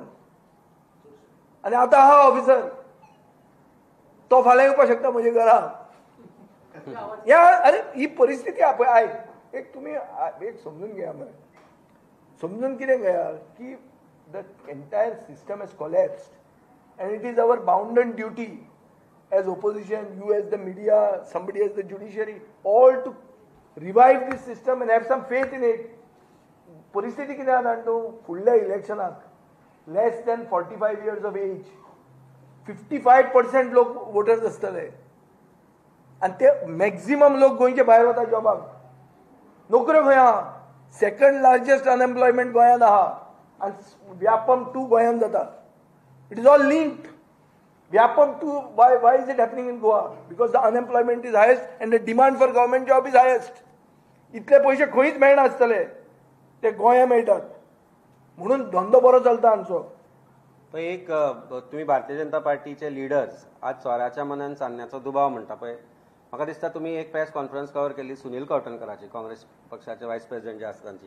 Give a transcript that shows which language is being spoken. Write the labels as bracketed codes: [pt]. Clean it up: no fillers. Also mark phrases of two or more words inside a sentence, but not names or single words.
[kok] आनी आतां आहा ऑफिसर, तो फाल्यां येवपाक शकता म्हज्या घरा. अरे ही परिस्थिती आयक. एक तुम्ही एक समजून घ्या मरे. समजून कितें घेया की [en] the entire system has collapsed and it is our bounden duty as opposition, you as the media, somebody as the judiciary, all to revive this system and have some faith in it. [kok] परिस्थिती कितें जाता जाणा तूं फुडल्या इलेक्शनाक [en] less than 45 years of age [kok] 55% लोक वोटर्स आसतले आनी ते मॅक्झिमम लोक गोंयचे भायर वता जॉबाक. नोकऱ्यो खंय आहा? [en] second largest unemployment [kok] गोंयांत आहा आनी व्यापम 2 गोंयांत जाता. [en] It is all linked. व्यापम 2 why is it happening in Goa? Because the unemployment is highest and the demand for government job is highest. [kok] इतले पयशे खंयच मेळनासतले ते गोंया मेळटात म्हणून धंदो बरो चलता आमचो. पण एक तुम्ही भारतीय जनता पार्टीचे लिडर्स आज चोराच्या मनान चान्न्याचो दुबाव म्हणटा पळय. म्हाका दिसता तुम्ही एक [en] press conference cover [kok] केली सुनील कवटणकराची, काँग्रेस पक्षाचे [en] vice president [kok] जे आसा तांची.